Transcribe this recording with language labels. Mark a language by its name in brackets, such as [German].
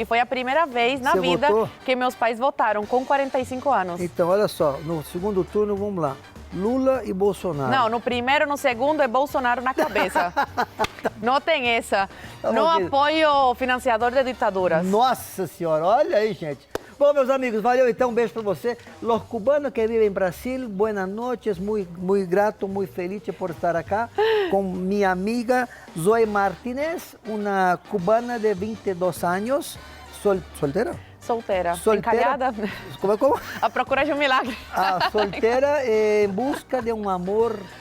[Portuguese] E foi a primeira vez na vida que meus pais votaram, com 45 anos. Então, olha só, no segundo turno, vamos lá. Lula e Bolsonaro. Não, no primeiro, no segundo é Bolsonaro na cabeça. Não tem essa. Não apoio financiador de ditaduras. Nossa Senhora, olha aí, gente. Bom, meus amigos, valeu então, um beijo para você. [Spanish] Los cubanos que [Portuguese] vivem em [Spanish] Brasil, buenas noches, muy grato, muy feliz por estar acá con mi amiga Zoe Martínez, una cubana de 22 años, soltera. [Portuguese] Solteira. Encalhada. Como? A procura de um milagre. Solteira em busca de um amor...